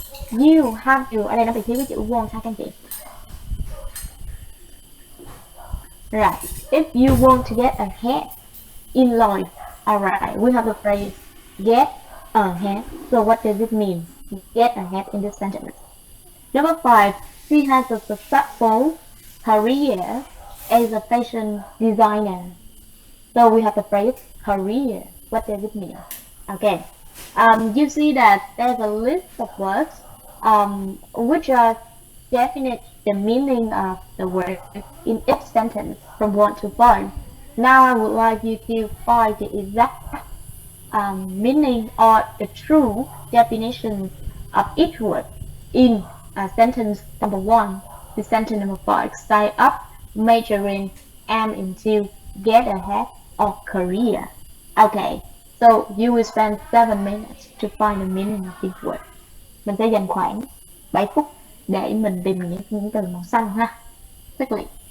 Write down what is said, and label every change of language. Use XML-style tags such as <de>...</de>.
<en>you have to,</en> <vi>ở đây nó bị thiếu cái chữ want ha các anh chị.</vi> <en>Right, if you want to get ahead in life, alright, we have the phrase get ahead. So what does it mean? Get ahead in this sentence. Number 5, she has a successful career as a fashion designer. So we have the phrase career. What does it mean? Okay. You see that there's a list of words which are definite the meaning of the word in each sentence from 1 to 5. Now I would like you to find the exact meaning or the true definition of each word in sentence number 1 to sentence number 5. Sign up, majoring, am into, get ahead, or career. Okay, so you will spend 7 minutes to find the meaning of each word.</en> <vi>Mình sẽ dành khoảng 7 phút để mình tìm những từ màu xanh ha. Quyết liệt.</vi>